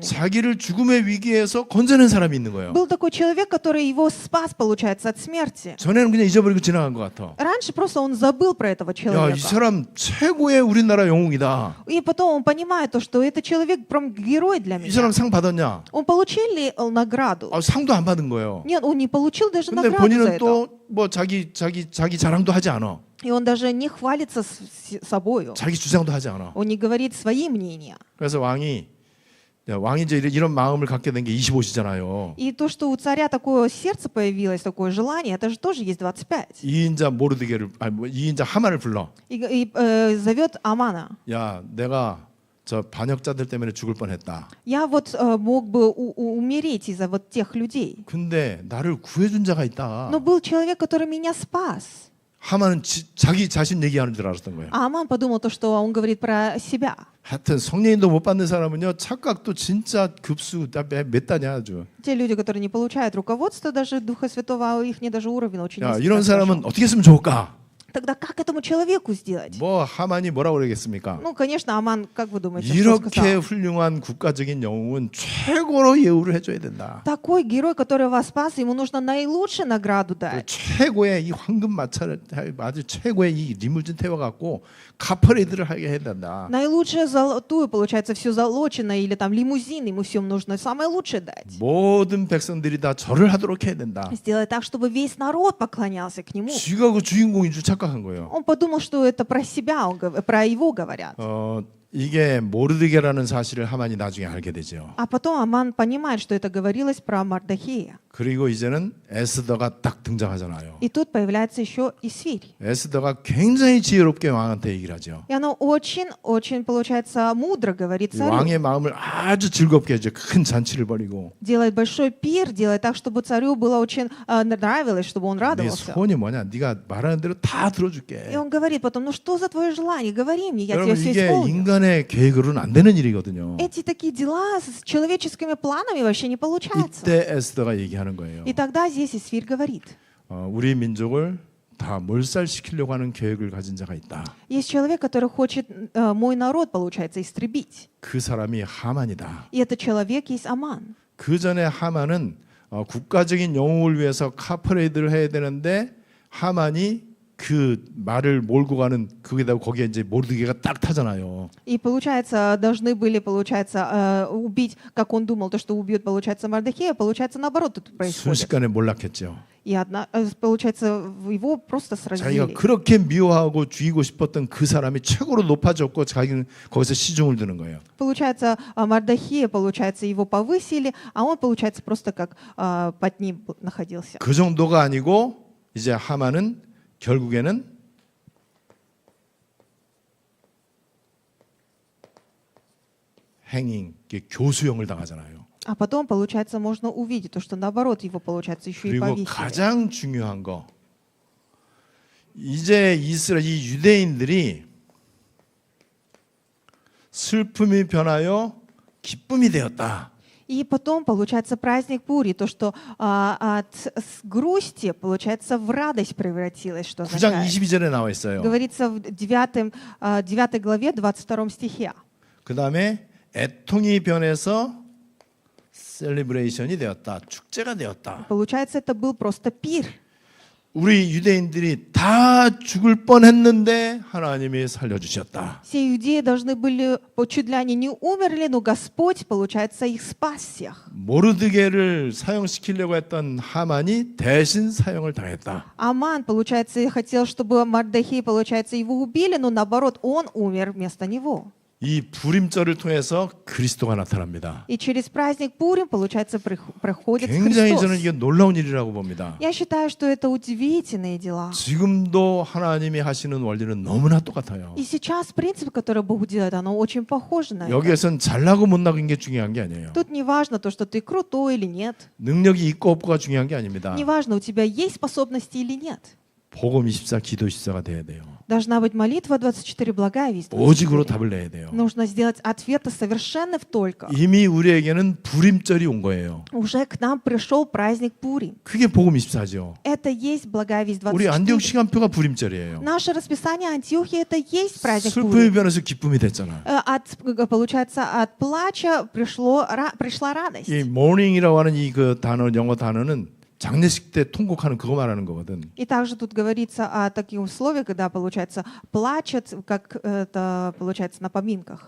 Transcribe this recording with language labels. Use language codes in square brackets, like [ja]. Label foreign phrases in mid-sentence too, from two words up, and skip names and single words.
[ko] 자기를 죽음의 위기에서 건져낸 사람이 있는 거예요. [ru] Был такой человек, который его спас, получается, от смерти. [ko] 전에는 그냥 잊어버리고 지나간 것 같아. [ru] Раньше просто он забыл про этого [ko] 야, 이 [ru] человека. [ko] 사람 최고의 우리나라 영웅이다. [ru] И потом он понимает, то, что этот человек прям герой для [ko] 이 사람 [ru] меня. [ko] 상 받았냐? [ru] Он получил ли награду? [ko] 상도 안 받은 거예요. [ru] Нет, он не получил даже [ko] 근데 [ru] награду за [ko] 본인은 [ru] это. [ko] 또 뭐 자기 자랑도 하지 않아. [ru] И он даже не хвалится собою. [ko] 자기 주장도 하지 않아. [ru] Он не говорит свои мнения. [ko] 그래서 왕이 이제 이런 마음을 갖게 된 게 25시잖아요. [ru] И то, что у царя такое сердце появилось, такое желание, это же тоже есть 25. [ko] 2인자 모르드게를 2인자 하만을 불러. [ru] И зовет Амана. [ko] 야, 내가 저 반역자들 때문에 죽을 뻔했다. [ru] Я вот мог бы умереть из-за вот тех людей. [ko] 근데 나를 구해준 자가 있다. [ru] Но был человек, который меня спас. [ko] 하만은 자기 자신 얘기하는 줄 알았던 거예요. [ru] А Аман подумал то, что он говорит про себя. [ko] 하여튼 성령님도 못 받는 사람은요 착각도 진짜 급수 몇 단이야 아주. [ru] Те люди, которые не получают руководство даже Духа Святого, их даже уровень очень [ko] 야, [ru] низкий. [ko] 이런 사람은 어떻게 했으면 좋을까? [ru] Тогда как этому человеку сделать? [ko] 뭐 하만이 뭐라고 그러겠습니까? [ru] Ну, конечно, Аман, как вы думаете, что [ko] 이렇게 [ru] сказал? [ko] 훌륭한 국가적인 영웅은 최고로 예우를 해줘야 된다. [ru] Такой герой, который вас спас, ему нужно наилучшую награду [ko] 그 [ru] дать. [ko] 최고의 이 황금 마차를 아주 최고의 이 리무진 태워갖고 카퍼레이드를 하게 해야 된다. [ru] Наилучшую золотую, получается, все золочено, или там лимузин, ему всем нужно самое лучшее дать. [ko] 모든 백성들이 다 절을 하도록 해야 된다. [ru] Сделать так, чтобы весь народ поклонялся к нему. [ko] 쥐가 그 주인공인 줄 착각한 거예요. [ru] Он подумал, что это про себя, про его говорят. [ko] 이게 모르드게라는 사실을 하만이 나중에 알게 되죠. [ru] А потом Аман понимает, что это говорилось про Мардахея. [ko] 그리고 이제는 에스더가 딱 등장하잖아요. [ru] И тут появляется еще Исфирь. [ko] 에스더가 굉장히 지혜롭게 왕한테 얘기를 하죠. [ru] И она очень, получается, мудро говорит [ko] 이 [ru] царю. [ko] 왕의 마음을 아주 즐겁게 해줘. 큰 잔치를 벌이고. [ru] Делает большой пир, делает так, чтобы царю было очень нравилось, чтобы он [ko] 네 [ru] радовался. [ko] 소원이 뭐냐? 네가 말하는 대로 다 [ru] И [ko] 들어줄게. [ru] он говорит потом, ну что за твое желание, говори мне, я тебе [ko] 여러분 [ru] все [ko] 이게 [ru] исполню. [ko] 인간의 계획으로는 안 되는 일이거든요. [ru] Эти такие дела с человеческими планами вообще не получаются. [ko] 이때 에스더가 얘기하는 거예요. [ru] И тогда здесь Исфирь говорит, [ko] 우리 민족을 다 몰살시키려고 하는 계획을 가진 자가 있다. [ru] есть человек, который хочет мой народ, получается, истребить. [ko] 그 사람이 하만이다. [ru] И этот человек есть Аман. [ko] 그 전에 하만은 국가적인 영웅을 위해서 카퍼레이드를 해야 되는데 하만이 그 말을 몰고 가는 거기다 거기에 이제 모르드게가 딱 타잖아요. [ru] И получается, должны были, получается, убить, как он думал, то, что убьют, получается, Мардахея, получается, наоборот тут происходит. [ko] 순식간에 몰락했죠. [ru] И получается, его просто [ko] 자기가 [ru] сразили. [ko] 그렇게 미워하고 죽이고 싶었던 그 사람이 최고로 높아졌고 자기는 거기서 시중을 드는 거예요. [ru] Получается, Мардахея, получается, его повысили, а он, получается, просто как под ним находился. [ko] 그 정도가 아니고 이제 하만은 결국에는 행인, 교수형을 당하잖아요. [ru] А потом, получается, можно увидеть то, что наоборот его, получается, еще и [ko] 그리고 [ru] повесили. [ko] 가장 중요한 거, 이제 이스라엘 이 유대인들이 슬픔이 변하여 기쁨이 되었다. [ru] И потом, получается, праздник Пури, то, что с грусти, получается, в радость превратилось, что [ko] 9장 [ru] означает. [ko] 22절에 나와 있어요. [ru] Говорится в 9 главе, 22 стихе. [ko] 그 다음에 애통이 변해서 셀리브레이션이 되었다. 축제가 되었다. [ru] Получается, это был просто пир. [ko] 우리 유대인들이 다 죽을 뻔했는데 하나님이 살려주셨다. [ru] Все иудеи должны были, чуть ли они не умерли, но Господь, получается, их спас всех. [ko] 모르드게를 사형시키려고 했던 하만이 대신 사형을 당했다. [ru] Аман, получается, хотел, чтобы Мардахей, получается, его убили, но наоборот, он умер вместо него. [ko] 이 부림절을 통해서 그리스도가 나타납니다. [ru] И через праздник Пурим, получается, проходит [ko] 굉장히 저는 [ru] Христос. [ko] 이게 놀라운 일이라고 봅니다. [ru] Я считаю, что это удивительные дела. [ko] 지금도 하나님이 하시는 원리는 너무나 똑같아요. [ru] И сейчас принцип, который Бог делает, оно очень похоже на это. [ko] 여기에선 잘나고 못나는 게 중요한 게 아니에요. [ru] Тут не важно то, что ты крутой или нет. [ko] 능력이 있고 없고가 중요한 게 아닙니다. [ru] Не важно, у тебя есть способности или нет. [ko] 복음 24, 기도 24가 돼야 돼요. [ru] Должна быть молитва 24, благая весть [ko] 오직으로 [ru] 24. [ko] 답을 내야 돼요. [ru] Нужно сделать ответы совершенно в только. [ko] 이미 우리에게는 불임절이 온 거예요. [ru] Уже к нам пришел праздник Пурим. [ko] 그게 복음 24죠. [ru] Это есть благая весть [ko] 우리 안디옥 [ru] 24. [ko] 시간표가 불임절이에요. [ru] Наше расписание Антиохии это есть праздник [ko] 슬픔이 [ru] Пурим. [ko] 변해서 기쁨이 됐잖아. [ru] Получается, от плача пришла радость. [ko] 이 morning이라고 하는 이 그 단어 영어 단어는 장례식 때 통곡하는 그거 말하는 거거든. [ru] И также тут говорится о таких условиях, когда, получается, плачут, как это получается на поминках.